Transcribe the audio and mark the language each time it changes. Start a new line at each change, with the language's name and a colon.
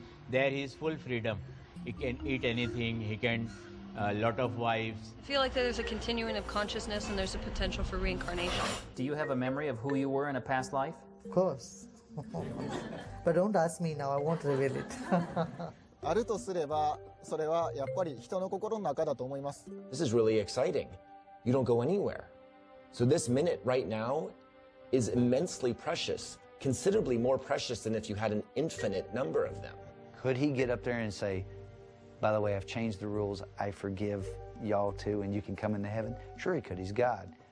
English: There he is full freedom. He can eat anything, he can lot of wives. I feel like there's a continuing of consciousnness and there's a potential for reincarnation. Do you have a memory of who you were in a past life? Of course. But don't ask me now, I won't reveal it.
Japanese: あるとすれば、それはやっぱり人の心の中だと思います。
English: This is really exciting. You don't go anywhere. So this minute right now is immensely precious, considerably more precious than if you had an infinite number of them. Could he get up there and say, by the way, I've changed the rules, I forgive y'all too, and you can come into heaven? Sure he could, he's God.